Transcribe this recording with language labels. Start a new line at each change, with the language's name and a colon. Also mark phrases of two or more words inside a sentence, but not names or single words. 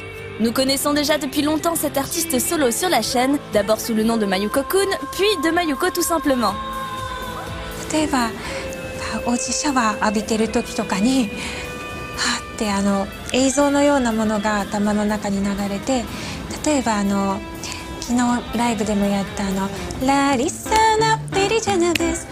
French: Nous connaissons déjà depuis longtemps cet artiste solo sur la chaîne, d'abord sous le nom de Mayuko-kun, puis de Mayuko tout simplement.
Japanese: 例えばおうちシャワー浴びてる時とかにはって映像のようなものが頭の中に流れて、例えば昨日ライブでもやったラリサナベリジャナです。